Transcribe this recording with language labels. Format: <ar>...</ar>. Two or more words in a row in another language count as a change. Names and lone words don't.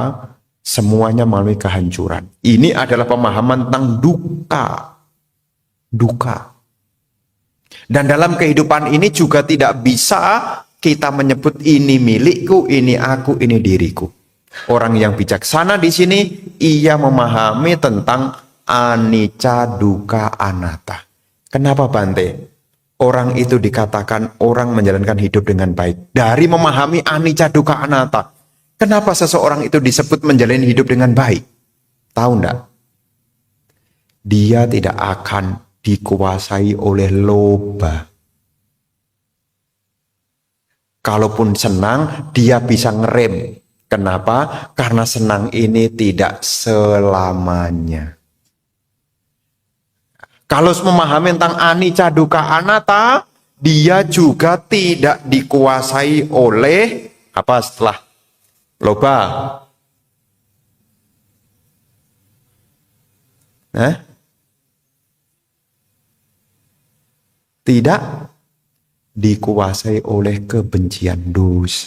<id>Semuanya melalui kehancuran. Ini adalah pemahaman tentang duka. Dan dalam kehidupan ini juga tidak bisa kita menyebut ini milikku, ini aku, ini diriku. Orang yang bijaksana di sini ia memahami tentang</id> <pi>anicca, dukkha, anatta.</pi> <id>Kenapa Bante? Orang itu dikatakan orang menjalankan hidup dengan baik dari memahami</id> <pi>anicca, dukkha, anatta.</pi> <id>Kenapa seseorang itu disebut menjalani hidup dengan baik? Tahu enggak? dia tidak akan dikuasai oleh loba. Kalaupun senang, dia bisa ngerem. Kenapa? Karena senang ini tidak selamanya. Kalau memahami tentang</id> <pi>anicca dukkha anatta,</pi> <id>dia juga tidak dikuasai oleh apa setelah loba? Tidak dikuasai oleh kebencian dosa.</id>